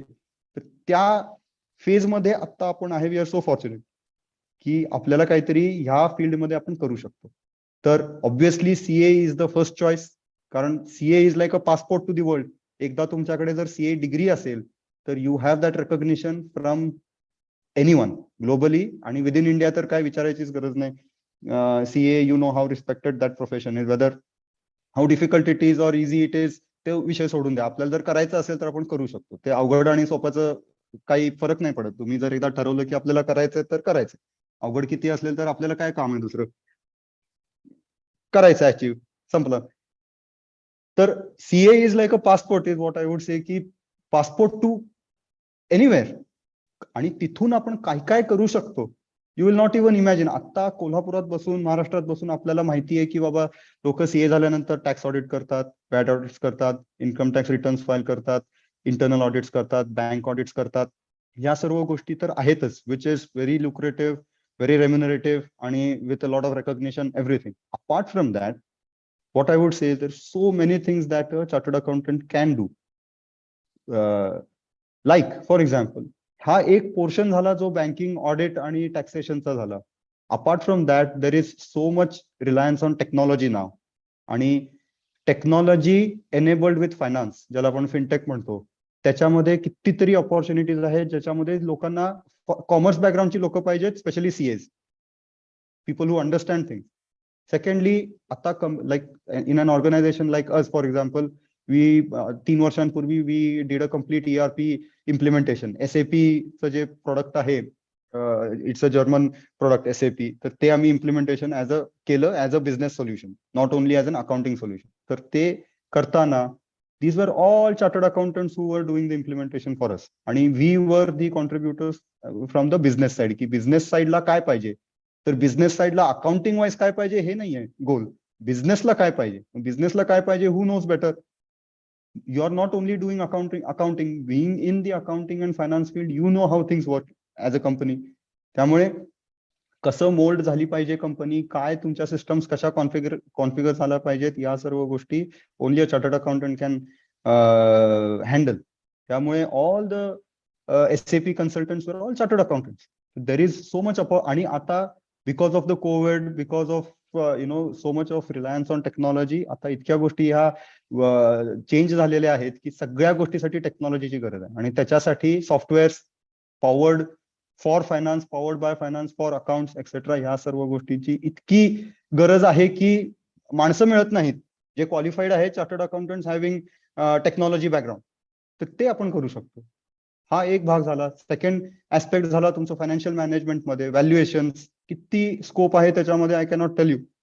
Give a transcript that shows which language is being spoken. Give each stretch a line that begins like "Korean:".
Marathi: तर त्या फेज मध्ये आता आपण आहे.
English: we are so fortunate
Marathi: की आपल्याला काहीतरी ह्या फील्डमध्ये आपण करू शकतो.
English: तर obviously CA is the first choice, कारण CA is like a passport to the world.
Marathi: एकदा तुमच्याकडे जर सीए डिग्री असेल तर
English: You have that recognition from anyone globally.
Marathi: आणि विदिन इंडिया तर काय विचारायचीच गरज नाही.
English: CA, you know how respected that profession is, whether how difficult it is or easy it is,
Marathi: ते विषय सोडून द्या. आपल्याला जर करायचं असेल तर आपण करू शकतो. ते अवघड आणि सोप्याचं काही फरक नाही पडत. तुम्ही जर एकदा ठरवलं की आपल्याला करायचंय तर करायचं. अवघड किती असेल तर आपल्याला काय काम आहे दुसरं, करायचं अचीव, संपलं.
English: तर CA is like a passport is what I would say, की passport to anywhere.
Marathi: आणि तिथून आपण काय काय करू शकतो
English: You will not even imagine.
Marathi: आता कोल्हापुरात बसून, महाराष्ट्रात बसून आपल्याला माहिती आहे की बाबा लोक सीए झाल्यानंतर टॅक्स ऑडिट करतात, वॅट ऑडिट्स करतात, इन्कम टॅक्स रिटर्न्स फाईल करतात, इंटरनल ऑडिट्स करतात, बँक ऑडिट्स करतात. या सर्व गोष्टी तर आहेतच,
English: Which is very lucrative, very remunerative आणि with a lot of recognition, everything. Apart from that, what I would say, there's so many things that a chartered accountant can do. Like, for example,
Marathi: हा एक portion झाला जो banking, audit आणि टॅक्सेशनचा झाला.
English: Apart from that there is so much reliance on technology now.
Marathi: आणि technology enabled with finance, ज्याला आपण fintech म्हणतो, त्याच्यामध्ये कितीतरी ऑपॉर्च्युनिटीज आहेत ज्याच्यामध्ये लोकांना कॉमर्स बॅकग्राऊंडची लोक पाहिजेत, specially CEOs,
English: People who understand things. Secondly, आता like in an organization like us, for example, we
Marathi: 3 वर्षांपूर्वी
English: we did a complete ERP implementation.
Marathi: SAP चं जे प्रोडक्ट आहे,
English: it's a German product SAP,
Marathi: तर ते आम्ही इम्प्लिमेंटेशन केलं
English: As a business solution, not only as an accounting solution.
Marathi: तर ते करताना
English: these were all chartered accountants who were doing the implementation for us. आणि we were the contributors from the business side,
Marathi: की business साइडला काय पाहिजे. तर business साइडला अकाउंटिंग वाईज काय पाहिजे हे नाहीये गोल. बिझनेसला काय पाहिजे, बिझनेसला काय पाहिजे,
English: Who knows better. You are not only doing accounting, being in the accounting and finance field, you know how things work as a company.
Marathi: त्यामुळे कसं मोल्ड झाली पाहिजे कंपनी, काय तुमच्या सिस्टम्स कशा कॉन्फिगर झाल्या पाहिजेत, या सर्व गोष्टी
English: Only a chartered accountant can handle. त्यामुळे all the SAP consultants were all chartered accountants. There is so much
Marathi: आणि आता
English: because of the COVID, because of so much of reliance on technology,
Marathi: आता इतक्या गोष्टी ह्या चेंज झालेल्या आहेत की सगळ्या गोष्टीसाठी टेक्नॉलॉजीची गरज आहे. आणि त्याच्यासाठी softwares
English: powered for finance, powered by finance, for accounts etcetera,
Marathi: ह्या सर्व गोष्टींची इतकी गरज आहे की माणसं मिळत नाहीत जे क्वालिफाईड आहेत
English: Chartered accountants having technology background.
Marathi: तर ते आपण करू शकतो. हा एक भाग झाला. सेकंड ऍस्पेक्ट झाला तुमचं फायनान्शियल मॅनेजमेंटमध्ये व्हॅल्युएशन, किती स्कोप आहे त्याच्यामध्ये,
English: I cannot tell you.